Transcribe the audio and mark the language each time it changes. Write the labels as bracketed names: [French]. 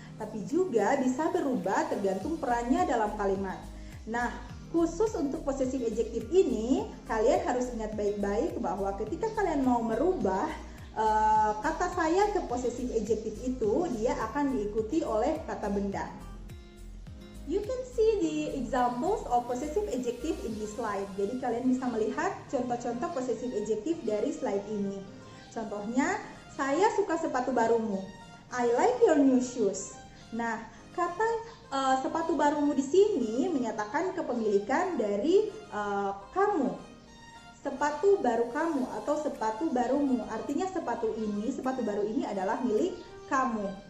[Indonesian] tapi juga bisa berubah tergantung perannya dalam kalimat. Nah, khusus untuk possessive adjective ini, kalian harus ingat baik-baik bahwa ketika kalian mau merubah kata saya ke possessive adjective itu, dia akan diikuti oleh kata benda. [English] You can see the examples of possessive adjective in this slide. [Indonesian] Jadi kalian bisa melihat contoh-contoh possessive adjective dari slide ini. Contohnya, saya suka sepatu barumu. [English] I like your new shoes. [Indonesian] Nah, kata sepatu barumu di sini menyatakan kepemilikan dari kamu. Sepatu baru kamu atau sepatu barumu, artinya sepatu baru ini adalah milik kamu.